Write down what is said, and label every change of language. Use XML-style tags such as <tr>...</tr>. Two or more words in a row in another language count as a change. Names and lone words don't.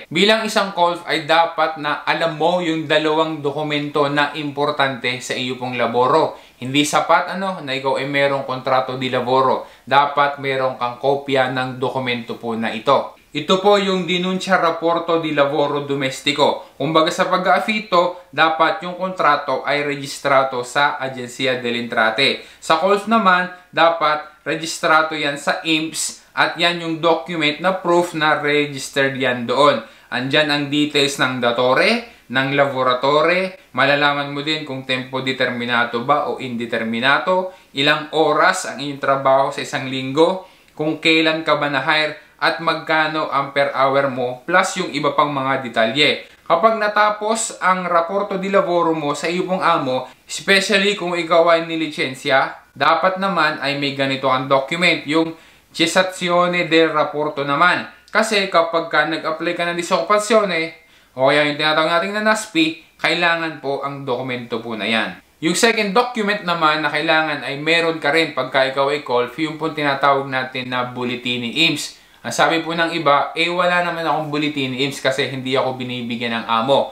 <tl>Bilang isang colf ay dapat na alam mo yung dalawang dokumento na importante sa iyo pong laboro. Hindi sapat na ikaw ay merong</tl> <it>kontrato di lavoro.</it> <tl>Dapat merong kang kopya ng dokumento po na ito. Ito po yung</tl> <it>Denuncia Rapporto di Lavoro Domestico.</it> <tl>Kumbaga sa pag-aafito, dapat yung kontrato ay registrato sa Agenzia delle Entrate. Sa colf naman, dapat registrato yan sa INPS at yan yung document na proof na registered yan doon. Andyan ang details ng datore, ng laboratore, malalaman mo din kung</tl> <it>tempo determinato</it> <tl>ba o indeterminato, ilang oras ang iyong trabaho sa isang linggo, kung kailan ka ba na-hire, at magkano ang per hour mo plus yung iba pang mga detalye. Kapag natapos ang</tl> <it>raporto di lavoro</it> <tl>mo sa iyo pong amo, especially kung ikaw ay nilitsensya, dapat naman ay may ganito ang document, yung</tl> <it>cessazione del rapporto</it> <tl>naman. Kasi kapag ka nag-apply ka ng disoccupazione, o kaya yung tinatawag natin na NASPI, kailangan po ang dokumento po na yan. Yung</tl> <en>second document</en> <tl>naman na kailangan ay meron ka rin pagka ikaw ay colf, yung po tinatawag natin na bulletin ni INPS. Ang sabi po ng iba, wala naman akong bulletin ni INPS kasi hindi ako binibigyan ng amo.</tl>